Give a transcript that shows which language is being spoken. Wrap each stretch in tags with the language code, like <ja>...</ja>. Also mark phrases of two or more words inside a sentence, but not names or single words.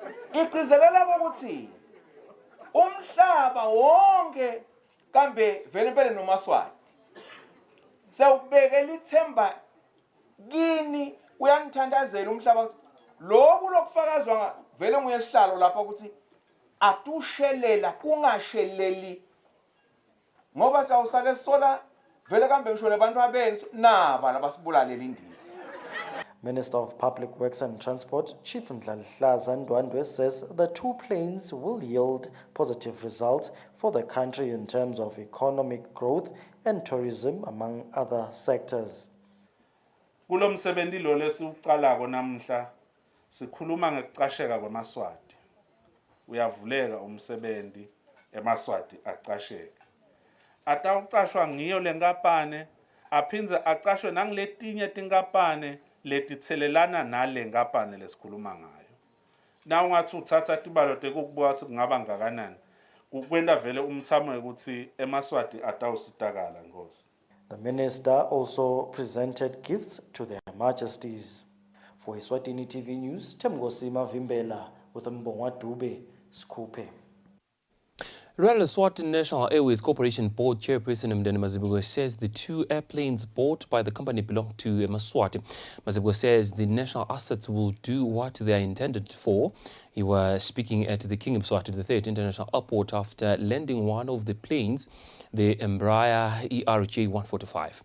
<ss>igcizelela ukuthi umhlaba wonke kambe vele impela noMaswati sewubekela ithemba kini uyanithandazela umhlaba ukuthi lokhu lokufakazwa vele nguye sihlalo lapha ukuthi atushelela kungasheleli ngoba sawusale sola vele kambe ngisho lebantu abethu naba labasibulalela indiza.</ss> <en>Minister of Public Works and Transport, Chief Ndlahlaza Ndwandwe, says the two planes will yield positive results for the country in terms of economic growth and tourism, among other sectors.</en> <ss>Kulo msebenzi lo lesiuqalako namhla sikhuluma ngekuqasheka kwamaswati. Uyavuleka umsebenzi emaswati aqasheke. Atawuqashwa ngiyo lenkampane aphindze aqashwe nangiletinye tinkampane letithelelana nale nkampane lesikhuluma ngayo. Na ungathi uthatha tibalo tekukubuka ukuthi kungaba ngakanani. Kukwenda vele umthamo ukuthi emaswati atawusitakala ngosi.</ss> <en>The minister also presented gifts to their majesties. For Eswatini TV News, Temgosima Vimbela with Mbongwa Dube, Skupe. Royal Eswatini National Airways Corporation Board Chairperson Mdeni Mazibuko says the two airplanes bought by the company belong to Eswatini. Mazibuko says the national assets will do what they are intended for. He was speaking at the King Eswatini III International Airport after landing one of the planes, the Embraer ERJ-145.</en>